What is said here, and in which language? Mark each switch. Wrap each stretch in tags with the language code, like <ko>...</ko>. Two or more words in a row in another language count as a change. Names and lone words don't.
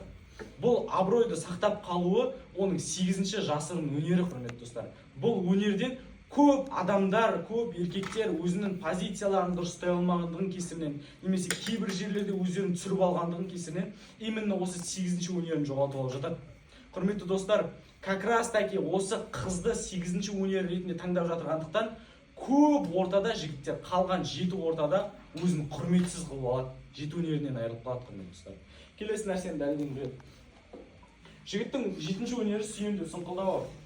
<kk>Бұл абыройды сақтап қалуы оның 8-ші жасырын өнері, құрметті достар. Бұл өнерден көп адамдар, көп еркектер өзінің позицияларын дұрыстай алмағандығын кесірінен, немесе кейбір жерлерде өздерін түсіріп алғандығын кесірінен, именно осы 8-ші өнерін жоғалтып алып жатады. Құрметті достар,</kk> <ru>как раз таки</ru> <kk>осы қызды 8-ші өнер ретінде таңдап жатырғандықтан, көп ортада жігіттер қалған жеті ортада өзін құрметсіз қылып алады, жеті өнерінен айырылып қалады, құрметті достар. Келесі нәрсені дәлелден біледі. Жігіттің 7-ші өнері сүйем деп сұңқылдауы.</kk>